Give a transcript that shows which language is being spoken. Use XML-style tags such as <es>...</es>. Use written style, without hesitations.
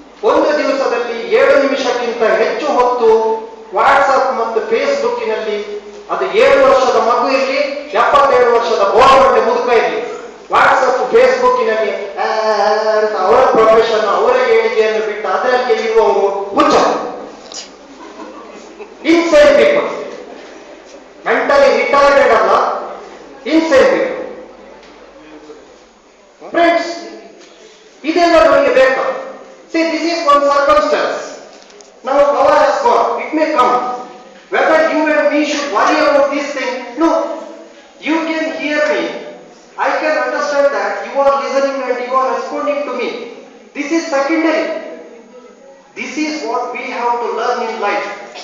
<kn>ಒಂದು ದಿವಸದಲ್ಲಿ 7 ನಿಮಿಷಕ್ಕಿಂತ ಹೆಚ್ಚು ಹೊತ್ತು ವಾಟ್ಸಪ್ ಮತ್ತು ಫೇಸ್ಬುಕ್ಕಿನಲ್ಲಿ, ಅದು 7 ವರ್ಷದ ಮಗು ಇರಲಿ, 77 ವರ್ಷದ ಬೋರ್ಗಂಟೆ ಮುದುಕ ಇರಲಿ, ವಾಟ್ಸಪ್ ಫೇಸ್ಬುಕ್ಕಿನಲ್ಲಿ ಅಂತ ಅವರ ಪ್ರೊಫೆಷನ್, ಅವರ ಏಳಿಗೆಯನ್ನು ಬಿಟ್ಟು ಅದರಲ್ಲಿ ಇರುವವರು ಹುಚ್ಚ.</kn> <en>Insane people. Mentally retarded ಅಲ್ಲ, insane people.</en> <kn>Friends, ಇದೆಲ್ಲ ನಮಗೆ ಬೇಕಾ?</kn> <en>See, this is one circumstance. Now power has gone. It may come. Whether you and me should worry about this thing, no. You can hear me. I can understand that you are listening and you are responding to me. This is secondary. This is what we have to learn in life.</en>